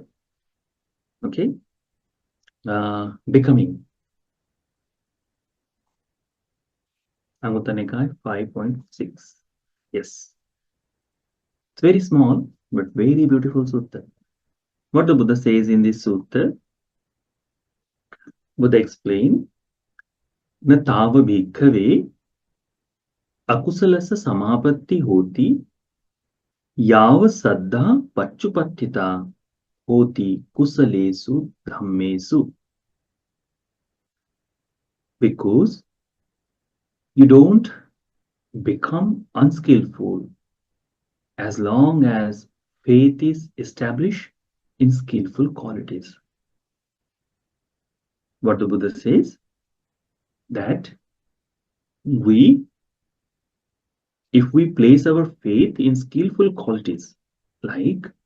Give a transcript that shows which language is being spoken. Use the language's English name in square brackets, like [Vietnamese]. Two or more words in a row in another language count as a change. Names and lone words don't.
[English] Okay. Becoming. Anguttara Nikaya 5.6. Yes. It's very small, but very beautiful sutta. What the Buddha says in this sutta, Buddha explained, [Pali] Na tava bhikkhave akusalasa samapatti hoti yava saddha pachupattita hoti kusalesu dhammesu. [English] Because you don't become unskillful as long as faith is established in skillful qualities. What the Buddha says, that if we place our faith in skillful qualities, like